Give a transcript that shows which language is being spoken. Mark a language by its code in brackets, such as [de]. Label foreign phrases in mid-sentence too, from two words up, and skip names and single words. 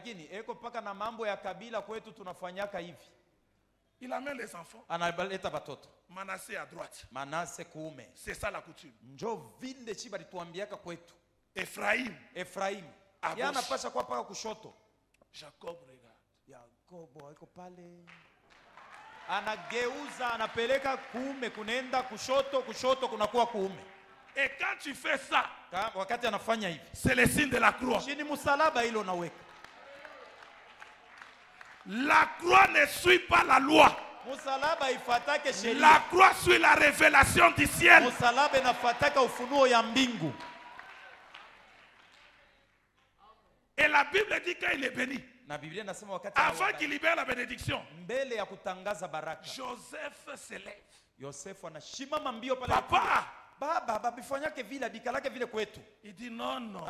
[fr] Il amène les enfants. Manassé à droite. C'est ça la coutume. Ephraïm à gauche. Jacob regarde. [sw] Anageuza, anapeleka kuume, kunenda kushoto, kushoto kunakuwa kuume. [fr] Et quand tu fais ça, [sw] wakati anafanya hivi, [fr] c'est le signe de la croix. [sw] Chini msalaba hilo naweka. [fr] La croix ne suit pas la loi. [sw] Msalaba ifatake sheria. [fr] La croix suit la révélation du ciel. [sw] Msalaba inafataka ufunuo ya mbingu. [fr] Et la Bible dit qu'il est béni. Avant qu'il libère la bénédiction, Joseph se lève. Papa, il dit non, non.